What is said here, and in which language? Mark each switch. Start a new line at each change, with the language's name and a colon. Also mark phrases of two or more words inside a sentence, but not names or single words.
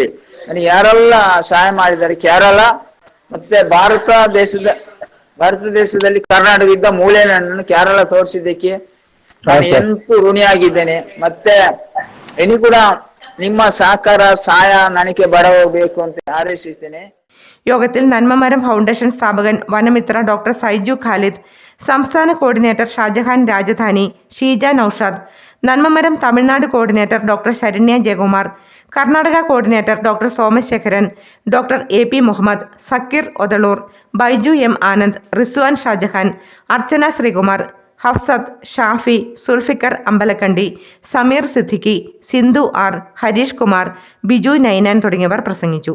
Kannada: ನನಗೆ ಯಾರೆಲ್ಲ ಸಹಾಯ ಮಾಡಿದ್ದಾರೆ, ಕೇರಳ ಮತ್ತೆ ಭಾರತ ದೇಶದಲ್ಲಿ ಕರ್ನಾಟಕ ಇದ್ದ ಮೂಲೆ ನನ್ನನ್ನು ಕೇರಳ ತೋರಿಸಿದ್ದಕ್ಕೆ ನಾನು ಎಂತೂ ಋಣಿಯಾಗಿದ್ದೇನೆ. ಮತ್ತೆ ಇನ್ನು ಕೂಡ ನಿಮ್ಮ ಸಹಕಾರ ಸಹಾಯ ನನಗೆ ಬರಬೇಕು ಅಂತ ಹಾರೈಸುತ್ತೇನೆ.
Malayalam: യോഗത്തിൽ നന്മമരം ഫൗണ്ടേഷൻ സ്ഥാപകൻ വനമിത്ര ഡോക്ടർ സൈജു ഖാലിദ്, സംസ്ഥാന കോർഡിനേറ്റർ ഷാജഹാൻ രാജധാനി, ഷീജ നൌഷാദ്, നന്മമരം തമിഴ്നാട് കോർഡിനേറ്റർ ഡോക്ടർ ശരണ്യ ജയകുമാർ, കർണാടക കോർഡിനേറ്റർ ഡോക്ടർ സോമശേഖരൻ, ഡോക്ടർ AP മുഹമ്മദ്, സക്കീർ ഒതളൂർ, ബൈജു M ആനന്ദ്, റിസ്വാൻ ഷാജഹാൻ, അർച്ചന ശ്രീകുമാർ, ഹഫ്സത്ത്, ഷാഫി, സുൽഫിക്കർ അമ്പലക്കണ്ടി, സമീർ സിദ്ദിഖി, സിന്ധു R, ഹരീഷ് കുമാർ, ബിജു നൈനാൻ തുടങ്ങിയവർ പ്രസംഗിച്ചു.